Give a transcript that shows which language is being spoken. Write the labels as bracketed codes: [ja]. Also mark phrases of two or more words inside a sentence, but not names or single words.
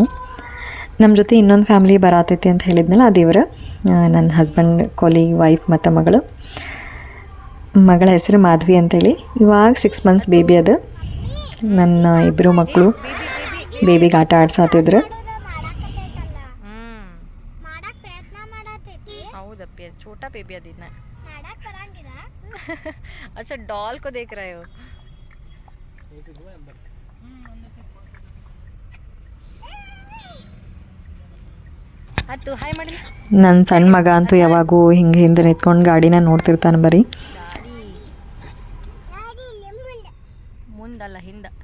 [kn] ನಮ್ಮ ಜೊತೆ ಇನ್ನೊಂದು ಫ್ಯಾಮ್ಲಿ ಬರತೈತಿ ಅಂತ ಹೇಳಿದ್ನಲ್ಲ, ಅದಿವ್ರ ನನ್ನ [en] husband, colleague, wife [kn] ಮತ್ತು ಮಗಳ ಹೆಸರು ಮಾಧವಿ ಅಂತೇಳಿ. ಇವಾಗ 6 [en] months baby [kn] ಅದು. ನನ್ನ 2 ಮಕ್ಕಳು ಬೇಬಿಗೆ ಆಟ ಆಡ್ಸಾತಿದ್ರು. ಹೌದಪ್ಪಿ, [hi] छोटा बेबी अदीना अच्छा डॉल को देख रहे हो. [kn] ಅದು ಹಾಯ್ ಮಾಡಿ. ನನ್ನ ಸಣ್ಣ ಮಗ ಅಂತೂ ಯಾವಾಗೂ ಹಿಂಗೆ ಹಿಂದೆ ನಿಂತ್ಕೊಂಡು ಗಾಡಿನ ನೋಡ್ತಿರ್ತಾನೆ ಬರೀ. ಮುಂದಲ್ಲ ಹಿಂದ.